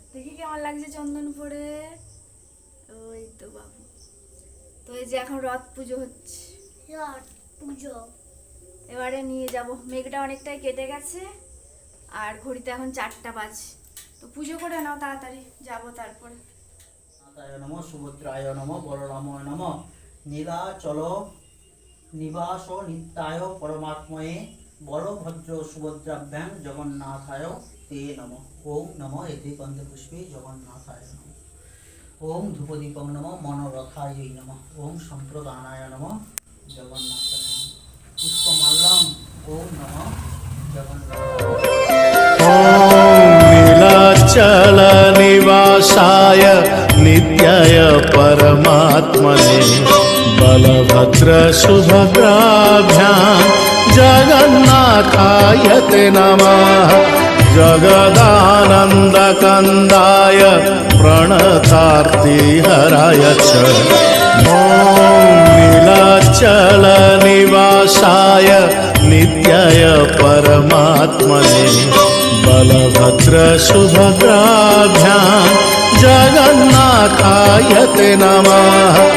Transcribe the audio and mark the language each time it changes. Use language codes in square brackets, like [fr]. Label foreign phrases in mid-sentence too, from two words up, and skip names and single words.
[bn] দেখি কেমন লাগছে চন্দন পরে। ওই তো বাবু। তো এই যে এখন রথ পুজো হচ্ছে, রথ পুজো। এবারে নিয়ে যাব। মেঘটা অনেকটাই কেটে গেছে আর ঘড়িতে এখন 4টা বাজে। তো পুজো করে নাও তাড়াতাড়ি, যাব তারপরে। [sa] নাথায় নমঃ, সুভদ্রায় নমঃ, বলরামায় নমঃ, নীলাচল নিবাস নিত্যায় পরমাত্ময়ে, বলভদ্র সুভদ্রাভ্যাং জগন্নাথায় তে নমঃ। ওম নমঃ এতে গন্ধপুষ্পে জগন্নাথায় নমঃ। ওম ধূপদীপং নমঃ মনোরথায় নমঃ। ওম সম্প্রদানায় নমঃ জগন্নাথায় নমঃ। পুষ্পমাল্যং ওম নমঃ জগন্নাথায়। नीलाचल निवासाय नित्याय परमात्मने, बलभद्र सुभद्राभ्यां जगन्नाथाय ते नमः। जगदानन्दकन्दाय प्रणतार्तिहराय च ॐ नीलाचल निवासाय नित्याय परमात्मने, बलभद्र सुभद्राभ्यां जगन्नाथाय ते नमः।